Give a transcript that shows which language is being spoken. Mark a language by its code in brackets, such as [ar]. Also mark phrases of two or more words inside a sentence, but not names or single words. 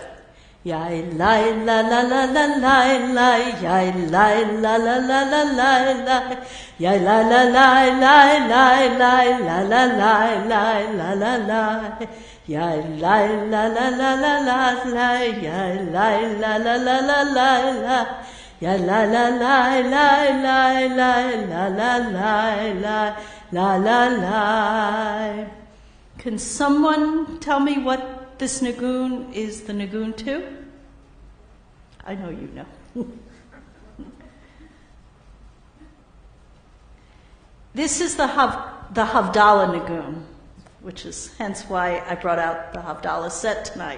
[en] Yai lai la la la la lai lai, yai lai la la la la lai lai, yai la la lai lai lai lai la la lai lai la la lai, yai lai la la la la la lai, yai lai la la la la lai lai, yai la la lai lai lai lai la la lai lai la la lai. Can someone tell me what this Nagun is the Nagun to? I know you know. This is the Havdalah Nagun, which is hence why I brought out the Havdalah set tonight.